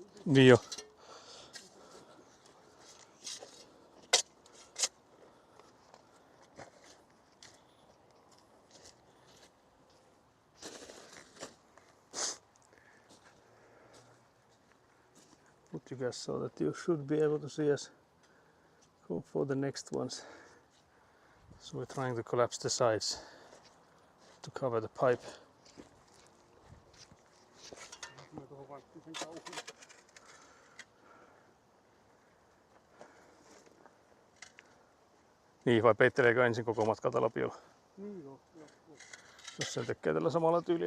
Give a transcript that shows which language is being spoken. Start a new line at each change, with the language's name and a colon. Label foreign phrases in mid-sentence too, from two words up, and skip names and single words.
Finnish: Niin jo.
English: But you guys saw that you should be able to see us go for the next ones. So we're trying to collapse the sides to cover the pipe.
Finnish: Mä tuohon vaikka sen kauhuun. Niin, vai peitteleekö ensin koko matkalta lapiolla? Niin joo. Jos sen tekee tällä samalla tyylillä.